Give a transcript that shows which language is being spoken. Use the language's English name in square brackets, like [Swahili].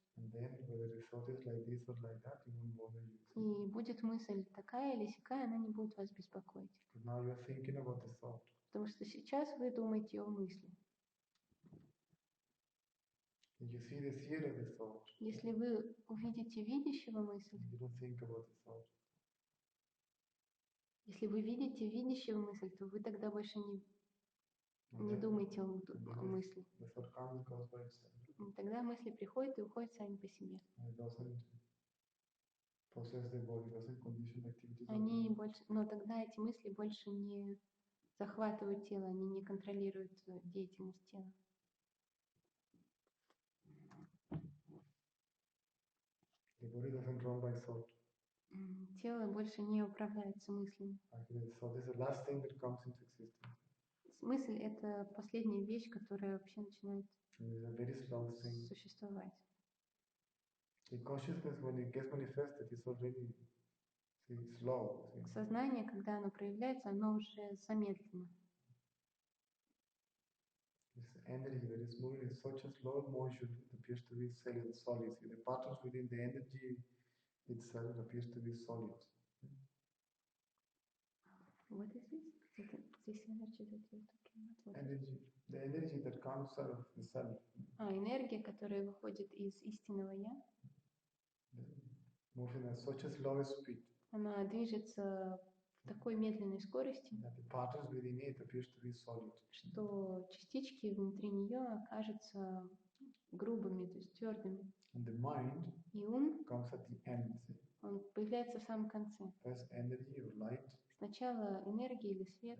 [English] And then, whether the thought is like this or like that, it won't bother you. [Russian] И будет мысль такая или сякая, она не будет вас беспокоить. [English] But now you're thinking about the thought. [Russian] Потому что сейчас вы думаете о мысли. [English] You see the seer of the thought. [Russian] Если вы увидите видящего мысль, [English] You don't think about the thought. [Russian] если вы видите видящего мысль, то вы тогда больше не думаете о мысли. [English] The thought comes and goes by itself. [Russian] И тогда мысли приходят и уходят сами по себе. [English] It doesn't possess the body, doesn't condition activities. [Russian] Они больше, но тогда эти мысли больше не захватывают тело, они не контролируют деятельность тела. [English] body doesn't run by thought. [Russian] Тело больше не управляется мыслями. [English] Actually, thought is the last thing that comes into existence. [Russian] Мысль — это последняя вещь, которая вообще начинает [English] And it's a very slow thing. [Russian] существовать. [English] The consciousness, when it gets manifested, is already slow. [Russian] Сознание, когда оно проявляется, оно уже замедлено. [English] This energy that is moving in such a slow motion, it appears to be solid. See, the patterns within the energy itself appears to be solid. What is this? This energy that you're talking about? Energy, the energy that comes out of the self. [Russian] Энергия, которая выходит из истинного я. [English] Moving at such a slow speed. [Russian] Она движется в такой медленной скорости, [English] That the patterns within it appears to be solid. [Russian] Что частички внутри нее окажутся грубыми, то есть твердыми. [English] And the mind [Russian] И ум [English] comes at the end. [Russian] он появляется в самом конце. [English] First energy or light. [Russian] Сначала энергия или свет,